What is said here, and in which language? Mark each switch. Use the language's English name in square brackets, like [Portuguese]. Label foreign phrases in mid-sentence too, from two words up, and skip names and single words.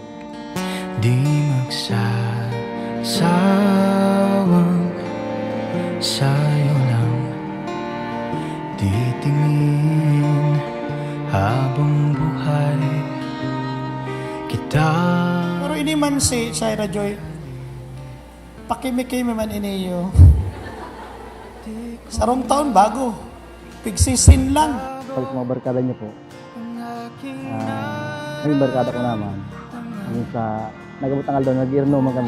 [Filipino] Di magsasawang sa'yo lang titingin habang buhay kita. [Bikol] Pero ini man si Shaira Joy, pakimi-kimi man iniyo. Sarong taon bago. Pigsisin lang. [Filipino] Pag sa mga barkada niya po, yung barkada ko naman, yung [Bikol] sa nagabot ang aldaw, nag-irno man kami.